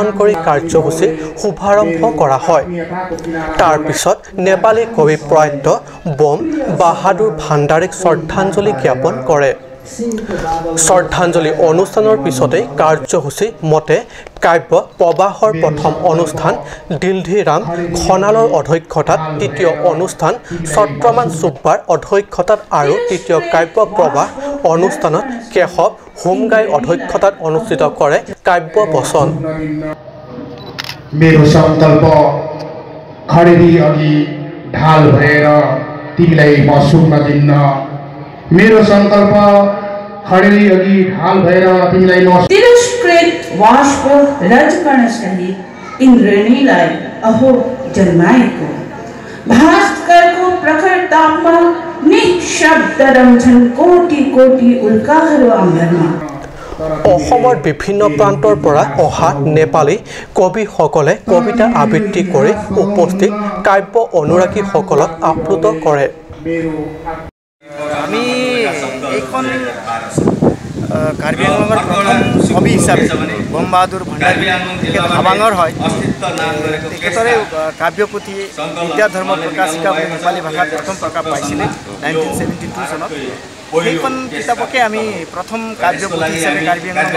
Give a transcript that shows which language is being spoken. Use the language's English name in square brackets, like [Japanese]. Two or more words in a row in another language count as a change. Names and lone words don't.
[Assamese] কৰি কাৰ্যসূচী শুভাৰম্ভ কৰা হয় তাৰ পিছত নেপালী কবি প্ৰয়াত বম বাহাদুৰ ভাণ্ডাৰীক শ্ৰদ্ধাঞ্জলি জ্ঞাপন কৰে শ্ৰদ্ধাঞ্জলি অনুষ্ঠানৰ পিছতে কাৰ্যসূচী মতে কাব্য প্ৰবাহৰ প্ৰথম অনুষ্ঠান দিলধিৰাম খনালৰ অধ্যক্ষতাত তৃতীয় অনুষ্ঠান ছত্ৰমান চুব্বাৰ অধ্যক্ষতাত আৰু তৃতীয় কাব্য প্ৰবাহ অনুষ্ঠানত কেশৱ হোমগাই অধ্যক্ষতাত অনুষ্ঠিত কৰে কাব্য বচন [Nepali] मेरो संकल्प खडेरी अघि ढाल भएर तिमीलाई म सुन्न दिन्न मेरो संकल्प खडेरी अघि ढाल भएर तिमीलाई म तिरस्कृत वासको रजकर्ण सहित इन्द्रणीलाई अहो जन्माएको भास्करको प्रखर तापमा निशब्द रम्छन् कोटि कोटि उल्काहरू अम्बरमा [Assamese] অসমৰ বিভিন্ন প্ৰান্তৰ পৰা অহা নেপালী কবিসকলে কবিতা আবৃত্তি কৰি উপস্থিত কাব্য অনুৰাগীসকলক আপ্লুত কৰে আমি এইখন কাৰ্বি আংলঙৰ প্ৰথম কবি হিচাপে বম বাহাদুৰ ভাণ্ডাৰী তেখেত হাবাঙৰ হয় তেখেতৰে কাব্যপুথি বিদ্যা ধৰ্ম প্ৰকাশিকা বুলি নেপালী ভাষাত প্ৰথম প্ৰকাশ পাইছিলে 1972 চনত সেইখন কিতাপকে আমি প্ৰথম কাব্যপুথি হিচাপে কাৰ্বি আংলঙত